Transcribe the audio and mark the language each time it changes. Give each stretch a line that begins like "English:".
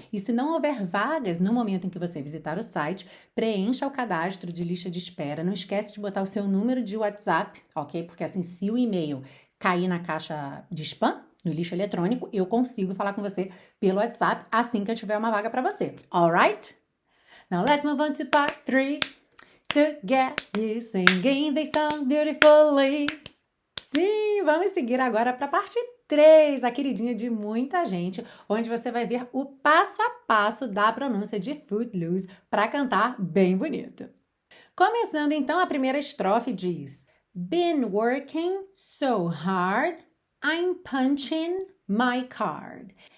Portuguese: E se não houver vagas no momento em que você visitar o site, preencha o cadastro de lista de espera. Não esquece de botar o seu número de WhatsApp, ok? Porque assim, se o e-mail cair na caixa de spam, no lixo eletrônico, eu consigo falar com você pelo WhatsApp assim que eu tiver uma vaga para você.
English: Alright? Now let's move on to part 3. To get you singing this song beautifully.
Portuguese: Sim, vamos seguir agora para a parte 3, a queridinha de muita gente, onde você vai ver o passo a passo da pronúncia de Footloose para cantar bem bonito. Começando então, a primeira estrofe diz:
English: Been working so hard, I'm punching my card.